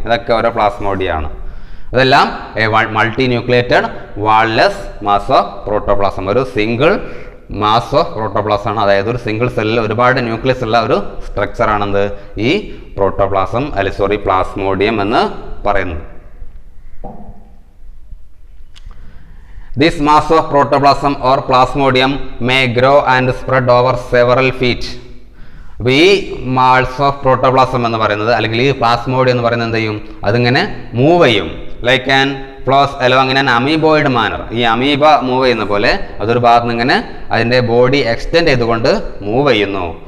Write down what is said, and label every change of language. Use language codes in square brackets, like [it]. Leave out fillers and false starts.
[ml] ഇതൊക്കെ ഓരോ പ്ലാസ്മോഡിയാണ്. അതെല്ലാം multi nucleated വാൾലെസ് mass of protoplasm, ഒരു സിംഗിൾ മാസ് ഓഫ് പ്രോട്ടോപ്ലാസം ആണ്. അതായത് ഒരു സിംഗിൾ സെല്ലിൽ ഒരുപാട് ന്യൂക്ലിയസ് ഉള്ള ഒരു സ്ട്രക്ചർ ആണെന്ത്? ഈ പ്രോട്ടോപ്ലാസം, പ്ലാസ്മോഡിയം എന്ന് പറയുന്നത്. [en] This mass of protoplasm or plasmodium may grow and spread over several feet. [ml] അപ്പോൾ ഈ മാസ് ഓഫ് പ്രോട്ടോപ്ലാസം എന്ന് പറയുന്നത്, അല്ലെങ്കിൽ ഈ പ്ലാസ്മോഡിയം എന്ന് പറയുന്നത് എന്ത് ചെയ്യും? അതിങ്ങനെ മൂവ് ചെയ്യും, [en] Like an flows along in an amoeboid manner. [ml] ഈ അമീബ മൂവ് ചെയ്യുന്ന പോലെ അതൊരു ഭാഗത്ത് നിന്ന് ഇങ്ങനെ അതിൻ്റെ ബോഡി എക്സ്റ്റെൻഡ് ചെയ്തുകൊണ്ട് മൂവ് ചെയ്യുന്നു.